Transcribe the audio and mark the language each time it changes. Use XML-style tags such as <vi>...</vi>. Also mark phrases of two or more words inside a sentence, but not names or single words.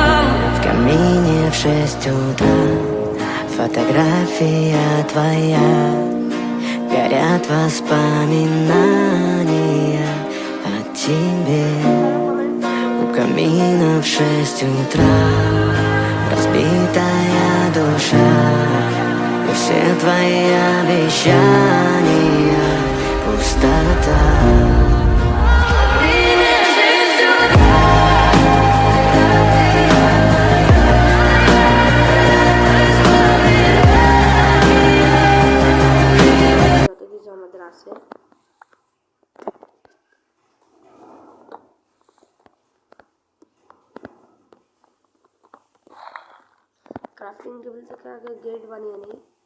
<ru>В камине в 6 утра фотография твоя, горят воспоминания о тебе. У камина в 6 утра разбитая душа, и все твои обещания пустота.</ru> <bn>যত কিছু আমাদের আছে</bn> <en>crafting table</en> <bn>থেকে আগে গেট বানিয়ে নিই।</bn>